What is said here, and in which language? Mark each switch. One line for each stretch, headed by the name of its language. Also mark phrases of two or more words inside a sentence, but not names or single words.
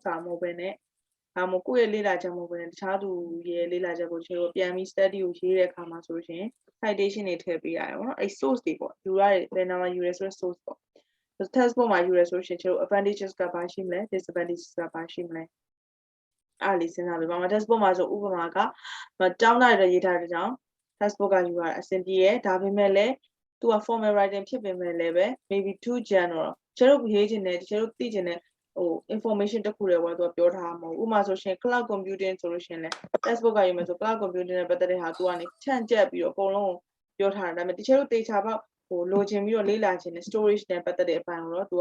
Burmese: စားမဟုတ်ဘဲနဲ့ဒါမှမဟုတ်ကိုယ့်ရဲ့လေ့လာချက်မဟုတ်ဘဲနဲ့တခြားသူရဲ့လေ့လာချက်ကိုကျွန်တော်ပြန်ပြီး study ကိုရေးတဲ့အခါမှာဆိုလို့ရှိရင် citation တွေထည့်ပေးရတယ်ပေါ့နော်။အဲ့ source တွေပေါ့ယူရတယ်ဘယ်နာမှာယူရဲဆိုတဲ့ source ပေါ့ textbook မှာယူရဲဆိုလို့ရှိရင်ကျွန်တော် advantages ကဘာရှိမလဲ disadvantages ကဘာ ရှိမလဲအားလေးစဉ်းစားပေးပါမယ် textbook မှာဆိုဥပမာကတောင်းတရတဲ့ရေးထားတဲ့ကြောင့် textbook ကယူရအဆင်ပြေရဒါပေမဲ့လည်းသူက
English: formal writing
Burmese: ဖြစ်ပေမဲ့လည်းပဲ
English: maybe too general
Burmese: ကျတို့ရေးချင် တယ်ကျတို့သိချင်တယ်information တစ်ခုတည်းပေါ့သူကပြောထားမှာမဟုတ်ဥပမာဆိုရှင်
English: cloud computing
Burmese: ဆိုလို့ရှင်လဲ textbook ကယူမယ်ဆို
English: cloud computing
Burmese: နဲ့ပတ်သက်တဲ့ဟာသူကနေချန့်ကျ က်ပြီးတော့အကုန်လုံးပြောထားတာဒါပေမဲ့တချို့တေချာပေါက်လိုချင်ပြီးတော့လေ့လာချင်တဲ့ storage နဲ့ပတ်သက်တဲ့အပိုင်းကိုတော့သူ